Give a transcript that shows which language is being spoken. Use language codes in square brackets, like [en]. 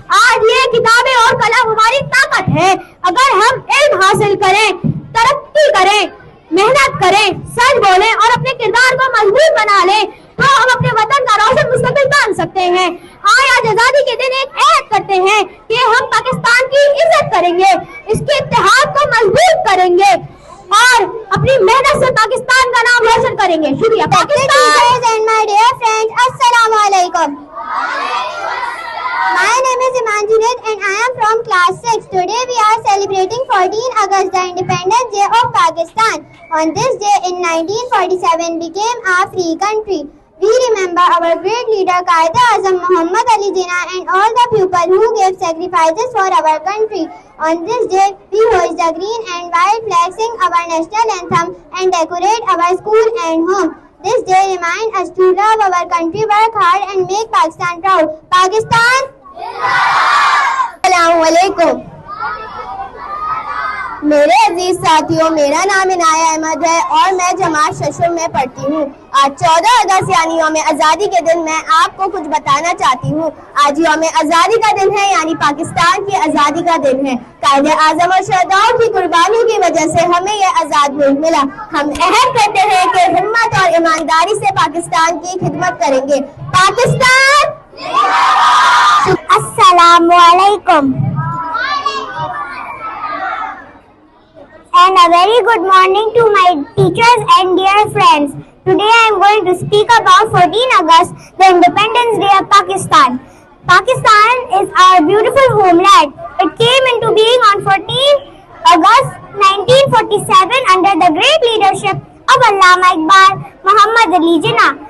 [ur] آج یہ کتابیں اور قلم ہماری طاقت ہے. اگر ہم علم حاصل کریں, ترقی کریں, محنت کریں, سچ بولیں اور اپنے کردار کو مضبوط بنا لیں تو ہم اپنے وطن کا روشن مستقبل بن سکتے ہیں. آج آزادی کے دن ایک عہد کرتے ہیں کہ ہم پاکستان کی عزت کریں گے, اس کے اتحاد کو مضبوط کریں گے اور اپنی محنت سے پاکستان کا نام روشن کریں گے. شکریہ. پاکستان. السلام علیکم. [en] My name is Imanjunath and I am from class 6. Today we are celebrating 14 August, the Independence Day of Pakistan. On this day in 1947 became a free country. We remember our great leader Quaid-e-Azam Muhammad Ali Jinnah and all the people who gave sacrifices for our country. On this day we hoist the green and white flag, sing our national anthem and decorate our school and home. This day reminds us to love our country, work hard and make Pakistan proud. Pakistan. السلام علیکم. [ur] میرے عزیز ساتھیوں، میرا نام عنایہ احمد ہے اور میں جماعت ششم میں پڑھتی ہوں۔ آج 14 اگست یعنی یوم آزادی کے دن میں آپ کو کچھ بتانا چاہتی ہوں۔ آج یوم آزادی کا دن ہے، یعنی پاکستان کی آزادی کا دن ہے۔ قائد اعظم اور شہداؤں کی قربانیوں کی وجہ سے ہمیں یہ آزاد ملک ملا۔ ہم عہد کرتے ہیں کہ ہمت اور ایمانداری سے پاکستان کی خدمت کریں گے۔ پاکستان السلام علیکم [en] and a very good morning to my teachers and dear friends. Today I am going to speak about 14 August, the Independence Day of Pakistan. Pakistan is our beautiful homeland. It came into being on 14 August 1947 under the great leadership of Allama Iqbal Muhammad Ali Jinnah.